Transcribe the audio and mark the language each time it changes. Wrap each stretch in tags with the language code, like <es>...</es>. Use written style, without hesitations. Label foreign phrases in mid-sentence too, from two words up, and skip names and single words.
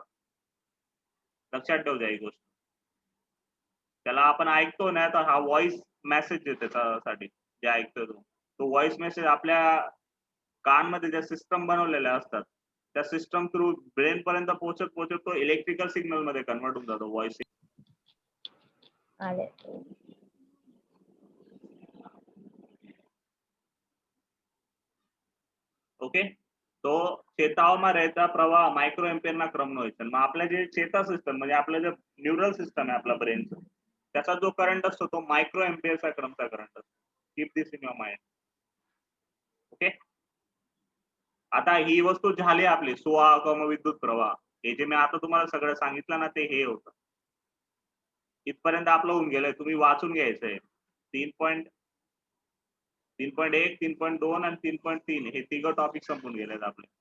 <mr>लक्षात ठेव द्या ही गोष्ट. त्याला आपण ऐकतो ना तर हा</mr> <en>voice message</en> <mr>आहे त्याच्यासाठी जे ऐकतो तो</mr> <en>voice message</en> <mr>आपल्या कानमध्ये ज्या सिस्टम बनवलेल्या असतात त्या</mr> <en>system through brain</en> <mr>पर्यंत पोहोचत तो</mr> <en>electrical signal</en> <mr>मध्ये कन्वर्ट होऊन जातो व्हॉइस. ओके.</mr> <gu>तो चेताओમાં રહેતા પ્રવાહ માઇક્રો એમ્પિયરના ક્રમનો હોય છે.</gu> <mr>मग आपल्या जे चेता सिस्टम म्हणजे आपलं जे</mr> <en>neural system</en> <mr>आहे आपला ब्रेनचं त्याचा जो करंट असतो तो मायक्रो एम्पियरचा क्रमचा करंट असतो.</mr> <en>Keep this in your mind.</en> <mr>ओके. आता ही वस्तू झाली आपली सुवाहक विद्युत प्रवाह. हे जे मी आता तुम्हाला सगळं सांगितलं ना ते हे होतं. इथपर्यंत आपलं होऊन गेलंय. तुम्ही वाचून घ्यायचंय. 3.1, 3.2 आणि 3.3 हे तिघं टॉपिक संपून गेलेत आपले.</mr>